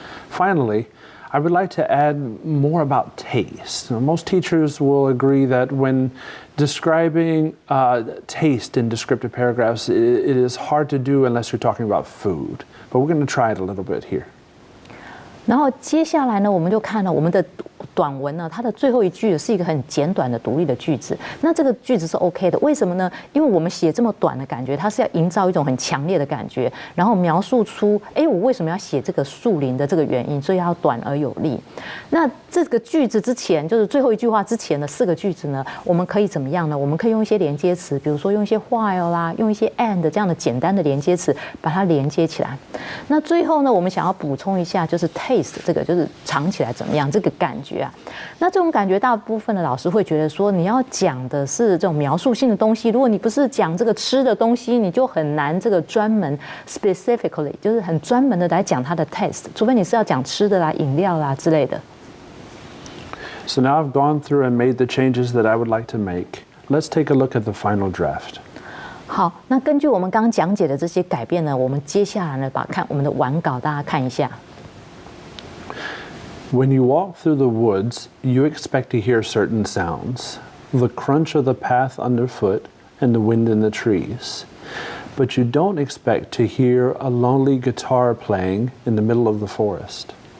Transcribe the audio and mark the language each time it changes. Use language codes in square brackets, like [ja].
[en] Finally, I would like to add more about taste. Now, most teachers will agree that when describing taste in descriptive paragraphs, it is hard to do unless you're talking about food. But we're going to try it a little bit here. [zh] 然後接下來呢，我們就看了我們的短文呢，它的最後一句是一個很簡短的獨立的句子。那這個句子是 OK 的，為什麼呢？因為我們寫這麼短的感覺，它是要營造一種很強烈的感覺，然後描述出，我為什麼要寫這個樹林的這個原因，所以要短而有力。那這個句子之前，就是最後一句話之前的4個句子呢，我們可以怎麼樣呢？我們可以用一些連接詞，比如說用一些 while 啦，用一些 and 這樣的簡單的連接詞，把它連接起來。那最後呢，我們想要補充一下，就是 taste 這個就是嘗起來怎麼樣這個感覺啊。那這種感覺，大部分的老師會覺得說，你要講的是這種描述性的東西，如果你不是講這個吃的東西，你就很難這個專門 specifically 就是很專門的來講它的 taste， 除非你是要講吃的啦、飲料啦之類的。 [en] So now I've gone through and made the changes that I would like to make. Let's take a look at the final draft. [zh] 好，那根據我們剛剛講解的這些改變呢，我們接下來呢，看我們的完稿，大家看一下。 [en] When you walk through the woods, you expect to hear certain sounds, the crunch of the path underfoot and the wind in the trees. But you don't expect to hear a lonely guitar playing in the middle of the forest.